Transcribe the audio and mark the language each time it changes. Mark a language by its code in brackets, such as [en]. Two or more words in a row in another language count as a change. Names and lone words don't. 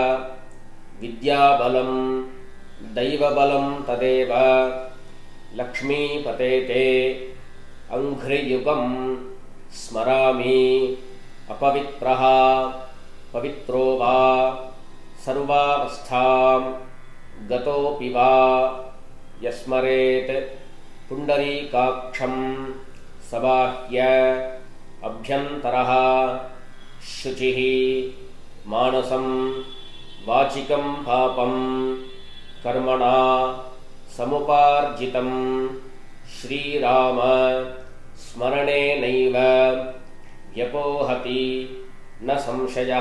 [sa] विद्याबलं दैवबलं तदेव लक्ष्मीपतेते अङ्घ्रियुगं स्मरामि अपवित्रः पवित्रो वा सर्वावस्थां गतोऽपि वा यस्मरेत् पुण्डरीकाक्षं सबाह्य अभ्यन्तरः शुचिः मानसं वाचिकं पापं कर्मणा समुपार्जितं श्रीराम स्मरणेनैव व्यपोहति न संशयः.